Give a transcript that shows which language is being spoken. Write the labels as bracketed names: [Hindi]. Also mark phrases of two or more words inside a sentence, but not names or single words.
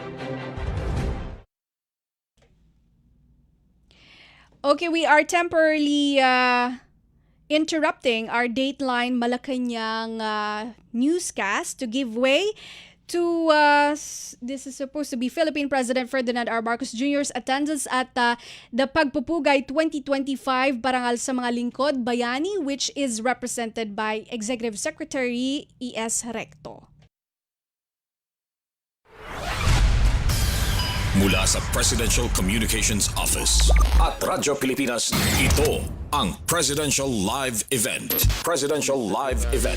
[English] Okay, we are temporarily interrupting our Dateline Malacañang newscast to give way to, this is supposed to be Philippine President Ferdinand R. Marcos Jr.'s attendance at the Pagpupugay 2025 Parangal sa Mga Lingkod Bayani, which is represented by Executive Secretary E.S. Recto. [Filipino] Mula sa Presidential Communications Office at Radyo Pilipinas, ito ang Presidential Live Event. Presidential Live Event.